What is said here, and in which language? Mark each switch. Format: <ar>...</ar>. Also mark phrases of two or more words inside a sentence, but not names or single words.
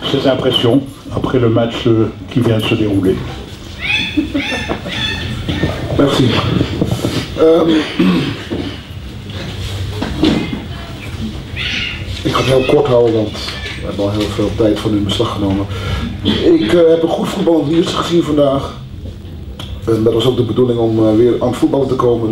<fr>ses impressions après le match qui vient de se dérouler. Merci.</fr> <nl>Ik ga het heel kort houden, want we hebben al heel veel tijd van u in beslag genomen. Ik heb een goed voetballend Lierse gezien vandaag. En dat was ook de bedoeling om weer aan het voetballen te komen.</nl>